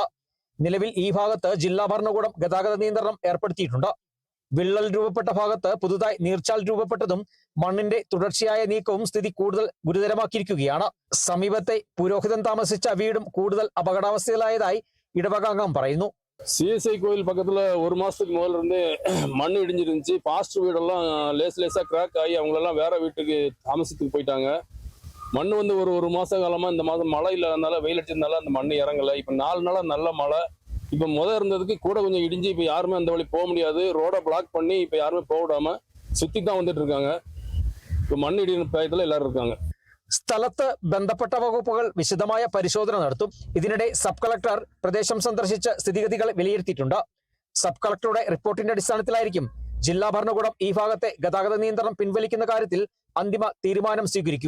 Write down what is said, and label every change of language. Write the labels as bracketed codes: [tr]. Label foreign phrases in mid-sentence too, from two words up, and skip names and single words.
[ml] നിലവിൽ ഈ ഭാഗത്ത് ജില്ലാ ഭരണകൂടം ഗതാഗത നിയന്ത്രണം ഏർപ്പെടുത്തിയിട്ടുണ്ട്. വിള്ളൽ രൂപപ്പെട്ട ഭാഗത്ത് പുതുതായി നീർച്ചാൽ രൂപപ്പെട്ടതും മണ്ണിന്റെ തുടർച്ചയായ നീക്കവും സ്ഥിതി കൂടുതൽ ഗുരുതരമാക്കിയിരിക്കുകയാണ്. സമീപത്തെ പുരോഹിതൻ താമസിച്ച വീടും കൂടുതൽ അപകടാവസ്ഥയിലായതായി ഇടവകാംഗം പറയുന്നു. [ta] CSI கோயில் பக்கத்துல ஒரு மாசத்துக்கு முதல்ல இருந்து மண் இடிஞ்சிருந்துச்சு. பாஸ்டர் வீடெல்லாம் லேசா கிராக் ஆகி அவங்களெல்லாம் வேற வீட்டுக்கு தாமசத்துக்கு போயிட்டாங்க. மண் வந்து ஒரு மாச காலமா இந்த மாதம் மழை இல்லாதனால வெயில் அடிச்சதுனால அந்த மண் இறங்கல. இப்ப 4 நாளா நல்ல மழை. இப்ப இருந்ததுக்கு கூட கொஞ்சம் இடிஞ்சு இப்ப யாருமே அந்த வழி போக முடியாது. ரோட பிளாக் பண்ணி இப்ப யாருமே போக விடாம சுத்தி தான் வந்துட்டு இருக்காங்க. இப்ப மண் இடின பயத்துல எல்லாரும் இருக்காங்க. [ml] സ്ഥലത്ത് ബന്ധപ്പെട്ട വകുപ്പുകൾ വിശദമായ പരിശോധന നടത്തും. ഇതിനിടെ സബ് കളക്ടർ പ്രദേശം സന്ദർശിച്ച് സ്ഥിതിഗതികൾ വിലയിരുത്തിയിട്ടുണ്ട്. സബ് കളക്ടറുടെ റിപ്പോർട്ടിന്റെ അടിസ്ഥാനത്തിലായിരിക്കും ജില്ലാ ഭരണകൂടം ഈ ഭാഗത്തെ ഗതാഗത നിയന്ത്രണം പിൻവലിക്കുന്ന കാര്യത്തിൽ അന്തിമ തീരുമാനം സ്വീകരിക്കുക.